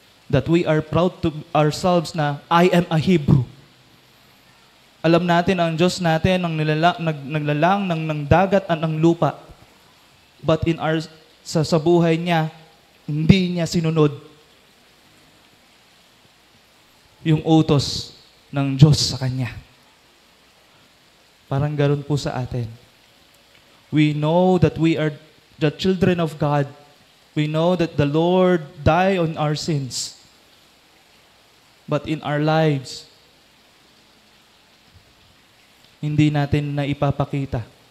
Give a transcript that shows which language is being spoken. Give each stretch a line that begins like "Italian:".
English: That we are proud to ourselves na I am a Hebrew.
Filipino: Alam natin ang Diyos natin ang naglalang ng dagat at ng lupa. But sa buhay niya, hindi niya sinunod yung utos ng Diyos sa kanya. Parang ganoon po sa atin.
English: We know that we are the children of God. We know that the Lord died on our sins. But in our lives,
Filipino: hindi natin na ipapakita.